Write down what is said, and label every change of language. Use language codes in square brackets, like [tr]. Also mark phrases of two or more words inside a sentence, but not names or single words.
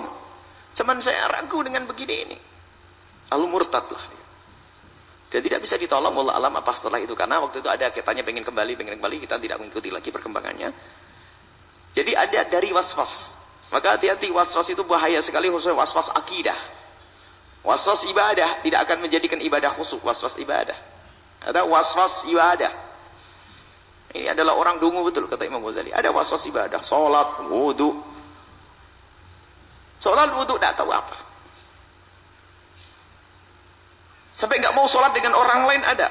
[id] Cuman saya ragu dengan begini ini. Lalu murtad lah dia. Dan tidak bisa ditolong, [ar] والله أعلم [id] apa setelah itu. Karena waktu itu ada katanya pengen kembali, kita tidak mengikuti lagi perkembangannya. Jadi ada dari was-was. Maka hati-hati, was-was itu bahaya sekali, khususnya was-was akidah. Was-was ibadah tidak akan menjadikan ibadah khusyuk, was-was ibadah. Ada was-was ibadah. Ini adalah orang dungu betul, kata Imam Ghazali. Ada was-was ibadah, sholat, wudu. Sholat, wudu, tidak tahu apa. Sampai nggak mau sholat dengan orang lain ada.